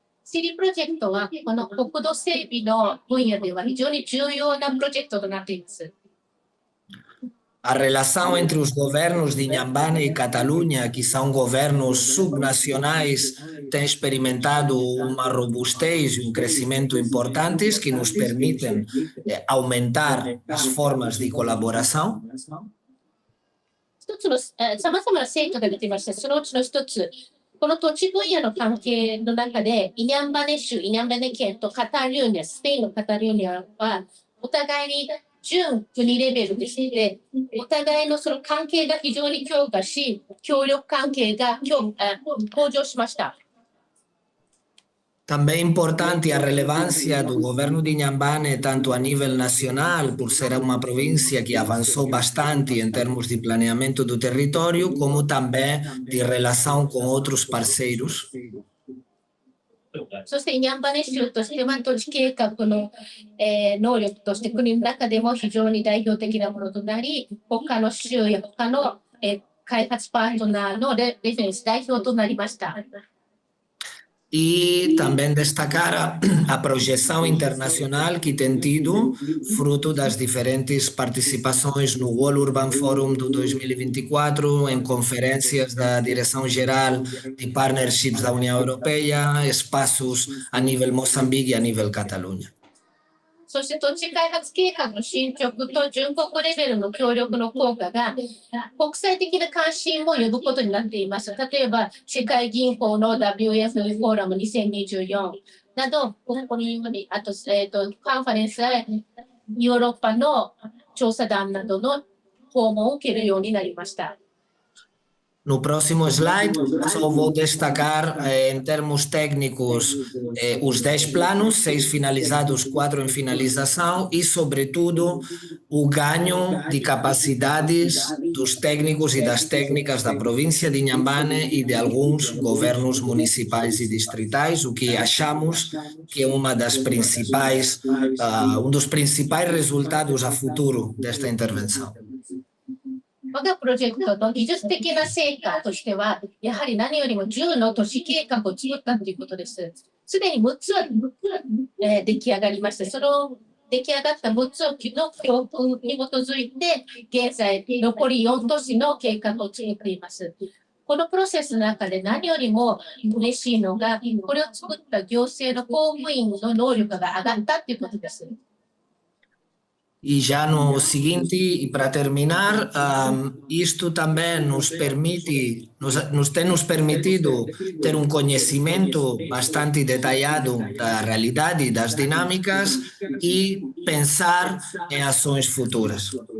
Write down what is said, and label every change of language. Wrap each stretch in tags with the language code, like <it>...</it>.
<ja>シリプロジェクトは、この国土整備の分野では非常に重要なプロジェクトとなっています。</ja> <pt>A relação entre os governos de Inhambane e Catalunha, que são governos subnacionais, tem experimentado uma robustez e crescimento importantes que nos permitem aumentar as formas de colaboração.</pt> <ja>一つのさまざまな成果が出ていました。そのうちの一つ、この土地分野の関係の中で、イニャンバネ州、イニャンバネ県とカタルーニャ、スペインのカタルーニャは、お互いに準国レベルでして、お互いのその関係が非常に強化し、協力関係が向上しました。</ja> <pt>Também importante a relevância do governo de Inhambane, tanto a nível nacional, por ser uma província que avançou bastante em termos de planeamento do território, como também de relação com outros parceiros.</pt> <ja>そしてニャンバネ州としては土地計画の、能力として国の中でも非常に代表的なものとなり、他の州や他の、開発パートナーのレフェレンス代表となりました。</ja> <pt>E também destacar a projeção internacional que tem tido, fruto das diferentes participações no World Urban Forum do 2024, em conferências da Direção-Geral de Partnerships da União Europeia, espaços a nível Moçambique e a nível Catalunha.</pt> <ja>そして土地開発計画の進捗と準国レベルの協力の効果が国際的な関心を呼ぶことになっています。例えば、世界銀行の WF フォーラム2024など、ここにあと、カンファレンスやヨーロッパの調査団などの訪問を受けるようになりました。</ja> <pt>No próximo slide, só vou destacar em termos técnicos os 10 planos, 6 finalizados, 4 em finalização e, sobretudo, o ganho de capacidades dos técnicos e das técnicas da província de Inhambane e de alguns governos municipais e distritais, o que achamos que é uma das principais, um dos principais resultados a futuro desta intervenção.</pt> <ja>我がプロジェクトの技術的な成果としては、やはり何よりも10の都市計画を作ったということです。すでに6つは、出来上がりました。その出来上がった6つの教訓に基づいて、現在残り4都市の計画を作っています。このプロセスの中で何よりも嬉しいのが、これを作った行政の公務員の能力が上がったということです。</ja> <pt>E já no seguinte, e para terminar, isto também nos permite, nos tem nos permitido ter um conhecimento bastante detalhado da realidade e das dinâmicas e pensar em ações futuras.</pt>